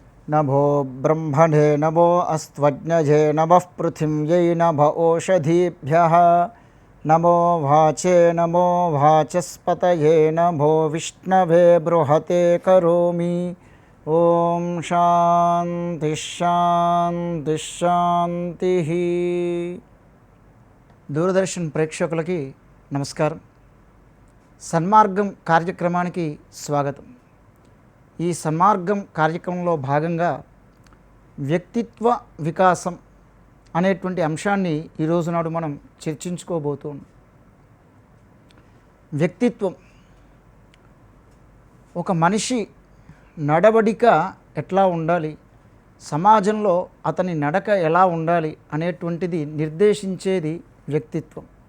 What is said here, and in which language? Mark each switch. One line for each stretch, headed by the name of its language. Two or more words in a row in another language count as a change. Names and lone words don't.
Sanskrit: नभो ब्रह्मणे नभो अस्त्वज्ञजे नभः पृथिव्यै नभ ओषधीभ्यः नमो वाचे नमो वाचस्पतये नभो विष्णवे बृहते करोमि। ओम शांति शांति शांति।
Telugu: దూరదర్శన ప్రేక్షకులకి నమస్కారం। సన్మార్గం కార్యక్రమానికి స్వాగతం। ఈ సన్మార్గం కార్యక్రమంలో భాగంగా వ్యక్తిత్వ వికాసం అనేటువంటి అంశాన్ని ఈరోజు నాడు మనం చర్చించుకోబోతున్నాం। వ్యక్తిత్వం ఒక మనిషి నడవడిక ఎట్లా ఉండాలి, సమాజంలో అతని నడక ఎలా ఉండాలి అనేటువంటిది నిర్దేశించేది వ్యక్తిత్వం।